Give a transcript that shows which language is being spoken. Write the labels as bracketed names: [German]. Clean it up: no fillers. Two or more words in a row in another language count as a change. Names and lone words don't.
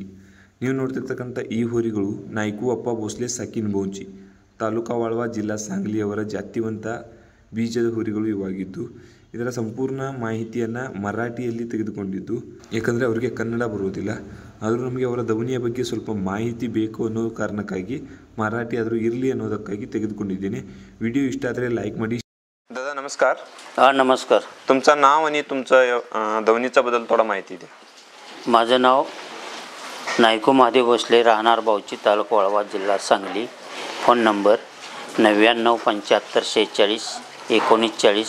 [Kannada] ನೀವು ನೋಡ್ತಿರ್ತಕ್ಕಂಥ ಈ ಹೋರಿಗಳು ನಾಯ್ಕು ಅಪ್ಪ ಭೋಸ್ಲೆ ಸಾಕಿನ ಬೌಂಚಿ ತಾಲೂಕಾ ವಾಳ್ವಾ ಜಿಲ್ಲಾ ಸಾಂಗ್ಲಿ ಅವರ ಜಾತಿವಂತ ಬೀಜದ ಹೋರಿಗಳು ಇವಾಗಿದ್ದು, ಇದರ ಸಂಪೂರ್ಣ ಮಾಹಿತಿಯನ್ನು ಮರಾಠಿಯಲ್ಲಿ ತೆಗೆದುಕೊಂಡಿದ್ದು, ಏಕೆಂದರೆ ಅವರಿಗೆ ಕನ್ನಡ ಬರುವುದಿಲ್ಲ. ಆದರೂ ನಮಗೆ ಅವರ ಧ್ವನಿಯ ಬಗ್ಗೆ ಸ್ವಲ್ಪ ಮಾಹಿತಿ ಬೇಕು ಅನ್ನೋ ಕಾರಣಕ್ಕಾಗಿ ಮರಾಠಿ ಆದರೂ ಇರಲಿ ಅನ್ನೋದಕ್ಕಾಗಿ ತೆಗೆದುಕೊಂಡಿದ್ದೇನೆ. ವಿಡಿಯೋ ಇಷ್ಟ ಆದರೆ ಲೈಕ್ ಮಾಡಿ. [Marathi] दादा नमस्कार. नमस्कार. तुमचं नाव आणि तुमचं दवनीचा बद्दल थोडा माहिती द्या. माझं नाव नायकू महादेव भोसले, राहणार बावची, तालुका वाळवा, जिल्हा सांगली. फोन नंबर 9975461940.